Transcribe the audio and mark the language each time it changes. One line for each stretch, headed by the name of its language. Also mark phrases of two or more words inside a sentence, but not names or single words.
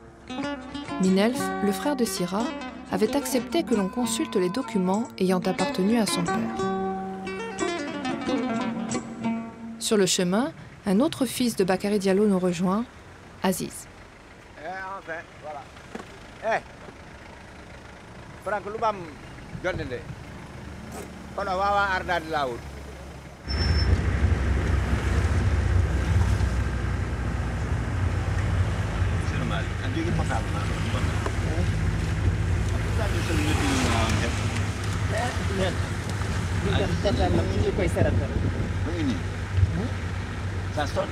French: Minelf, le frère de Syrah, avait accepté que l'on consulte les documents ayant appartenu à son père. Sur le chemin, un autre fils de Bakary Diallo nous rejoint, Aziz. Enfin, voilà. Franck Loubam, Gondende.
Fula: Kono wawa ardade lawol.
French: C'est normal. Un dégât potable. Ça sonne.